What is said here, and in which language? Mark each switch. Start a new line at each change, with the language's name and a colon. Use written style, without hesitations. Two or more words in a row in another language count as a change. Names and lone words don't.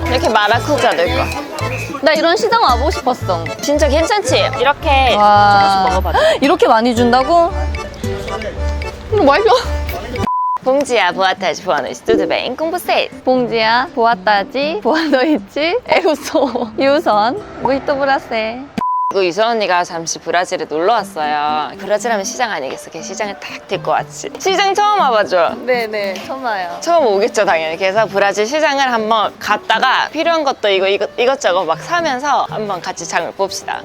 Korean: 마라쿠자도 있고. 나 이런 시장 와보고 싶었어. 진짜 괜찮지? 이렇게 와. 조금씩 먹어봐. 이렇게 많이 준다고? 맛있어.
Portuguese: Bom dia, boa tarde, boa noite, tudo bem? Com vocês? Bom dia, boa tarde, boa noite, eu sou, 유선, muito prazer.
Korean: 그리고 유선 언니가 잠시 브라질에 놀러 왔어요. 브라질 하면 시장 아니겠어? 걔 시장에 딱 데리고 왔지. 시장 처음 와봐줘. 네네, 처음 와요. 처음 오겠죠, 당연히. 그래서 브라질 시장을 한번 갔다가 필요한 것도 이것저것 막 사면서 한번 같이 장을 봅시다.